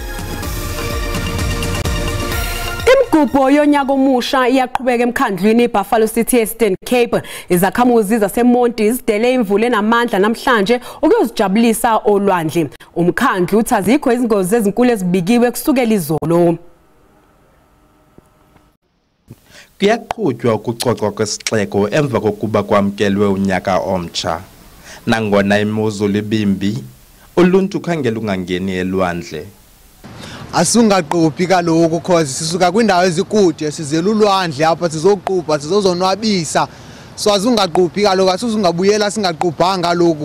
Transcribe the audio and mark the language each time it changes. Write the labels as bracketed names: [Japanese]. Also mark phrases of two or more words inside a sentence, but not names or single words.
[Zulu] Imigubho yonyaka omusha iyaqhubeka emkhandlwini Buffalo City Eastern Cape. Izakhamuzi zaseMonti zidele imvula enamandla namhlanje ukuzijabulisa olwandle. Umkhandlu uthi azikho izingozi ezinkulu ezibikiwe kusukela izolo. [Xhosa] Kuyaqhutywa ukucocwa kwesixeko emva kokuba kwamkelwe unyaka omtsha. Nangona imozulu ibimbi, uluntu khangela ungangeni elwandle. Asungaquphi kaloku cause sisuka kwindawo ezikude sizela ulwandle apha sizoqupha sizozonwabisa so asungaquphi kaloku asuzungabuyela singaquphanga kaloku.